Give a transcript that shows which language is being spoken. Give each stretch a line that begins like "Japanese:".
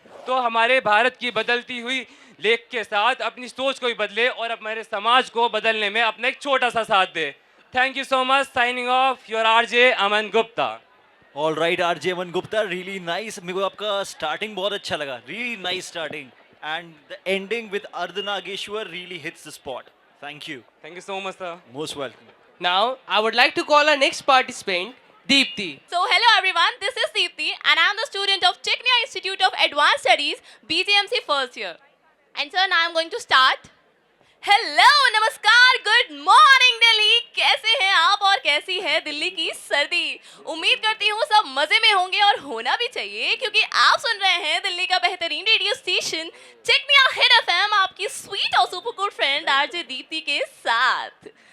Hindi: तो हमारे भारत की बदलती हुई लेख के साथ अपनी सोच को भी बदले और हमारे समाज को बदलने में अपना एक छोटा सा साथ दे।
English: Thank you so much. Signing off, your RJ Aman Gupta. All right RJ Aman Gupta, really nice.
Hindi: मेरे को आपका स्टार्टिंग बहुत अच्छा लगा,
English: Really nice starting, and the ending with Ardhanarishwar really hits the spot. Thank you so much sir. Most welcome. Now, I would like to call our next participant, Deepti. So hello everyone, this is Deepti and I am the student of Technia Institute of Advanced Studies, BGMC first year. And sir, now I am going to start.
Hindi: Hello, नमस्कार, good morning Delhi. कैसे हैं आप और कैसी है दिल्ली की सर्दी? उम्मीद करती हूँ सब मजे में होंगे और होना भी चाहिए, क्योंकि आप सुन रहे हैं दिल्ली का बेहतरीन radio station Tecnia hit FM, आपकी स्वीट और super good friend RJ Deepti के साथ।